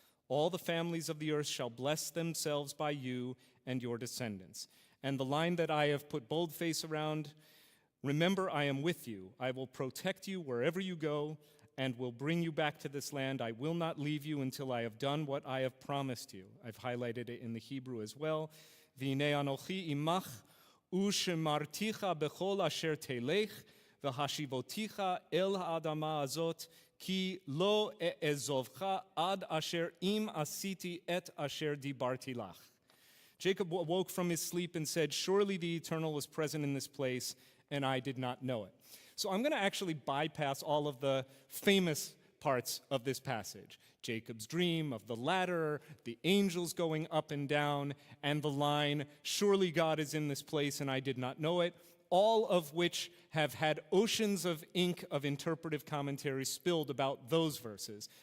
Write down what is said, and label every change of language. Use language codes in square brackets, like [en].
[en] All the families of the earth shall bless themselves by you and your descendants." And the line that I have put boldface around, "Remember, I am with you. I will protect you wherever you go and will bring you back to this land. I will not leave you until I have done what I have promised you." I've highlighted it in the Hebrew as well. [he] "V'hinei anochi imach ושמרתיך בכל אשר תלך, והשיבותיך אל האדמה הזאת, כי לא אעזובך עד אשר אם עשיתי את אשר דיברתי לך." [en] Jacob awoke from his sleep and said, "Surely the Eternal was present in this place, and I did not know it." So I'm going to actually bypass all of the famous parts of this passage. Jacob's dream of the ladder, the angels going up and down, and the line, "Surely God is in this place and I did not know it," all of which have had oceans of ink of interpretive commentary spilled about those verses.